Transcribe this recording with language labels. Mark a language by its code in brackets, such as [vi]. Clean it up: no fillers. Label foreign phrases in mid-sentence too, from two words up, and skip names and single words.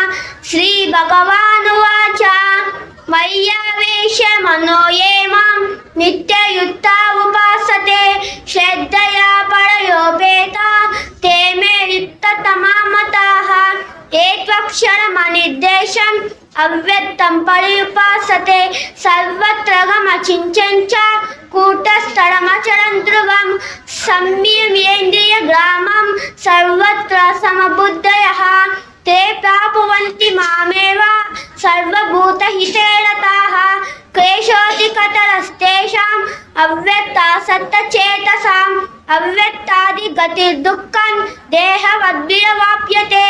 [sa] శ్రీభగవానువాచ మయ్యావేశ మనో ఏ మాం నిత్యయుక్తా ఉపాసతే శ్రద్ధయా పరయోపేతా తే మే యుక్తతమా మతాః. ఏత్వక్షరమనిర్దేశం అవ్యక్తం పర్యుపాసతే సర్వత్రగమచింత్యం చ కూటస్థలమచలం ధ్రువం సంయమ్యేంద్రియ గ్రామం సర్వత్ర సమబుద్ధయః ते प्राप्नुवन्ति मामेव सर्वभूतहिते रताः. क्लेशोऽधिकतरस्तेषाम् अव्यक्तासक्तचेतसाम् अव्यक्तादिगतिर्दुःखं देहवद्भिरवाप्यते.